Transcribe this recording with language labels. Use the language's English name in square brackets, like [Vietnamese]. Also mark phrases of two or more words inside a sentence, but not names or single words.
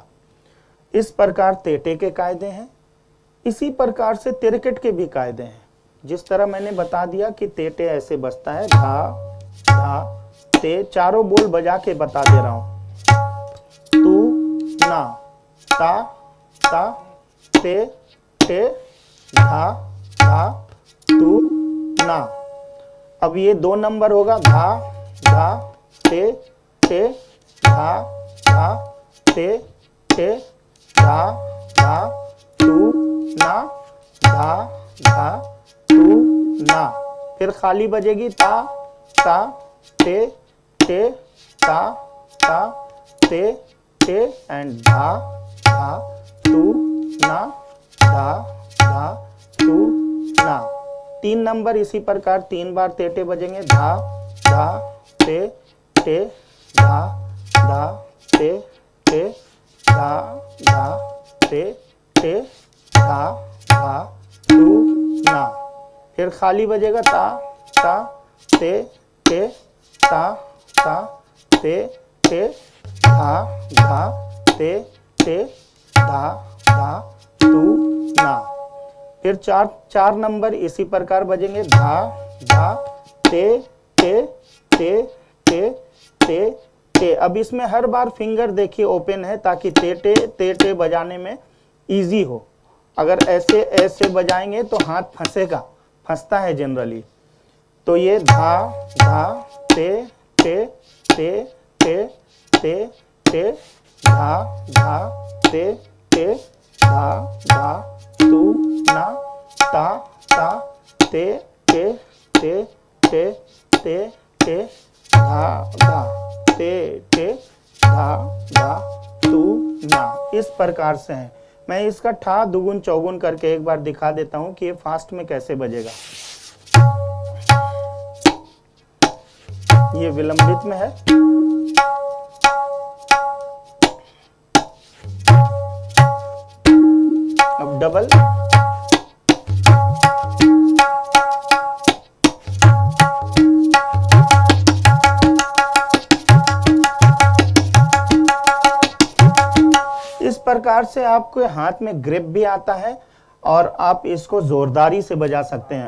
[Hindi] इस प्रकार तेटे के कायदे हैं, इसी प्रकार से तिरकट के भी कायदे हैं। जिस तरह मैंने बता दिया कि तेटे ऐसे बजता है, धा धा ते, चारों बोल बजा के बता दे रहा हूँ। तू ना, ता ता ते ते, धा धा तू ना। अब ये 2 नंबर होगा, धा धा ते ते, धा धा ते ते, धा धा तू ना, धा धा तू ना। फिर खाली बजेगी ता ता ते ते, ता ता ते ते एंड धा धा तू ना, धा धा तू ना। 3 नंबर इसी प्रकार 3 बार तेटे बजेंगे, धा धा ते ते, धा धा ते ते, धा धा ते ते, धा धा तू ना। फिर खाली बजेगा ता ता ते ते, ता ता ते ते, धा धा ते ते, धा धा तू ना। फिर 4 नंबर इसी प्रकार बजेंगे, धा धा ते ते ते ते ते ते। अब इसमें हर बार फिंगर देखिए ओपन है ताकि ते टे बजाने में इजी हो। अगर ऐसे ऐसे बजाएंगे तो हाथ फंसता है जनरली। तो ये धा धा ते ते ते ते ते ते, धा धा ते ते, धा धा तू ना, ता ता ते ते ते ते ते ते, धा धा ते ते, धा धा तू ना। इस प्रकार से है। मैं इसका ठा दुगुन चौगुन करके एक बार दिखा देता हूं कि ये फास्ट में कैसे बजेगा। ये विलंबित में है। अब डबल, इस प्रकार से आपके हाथ में ग्रिप भी आता है और आप इसको जोरदारी से बजा सकते हैं।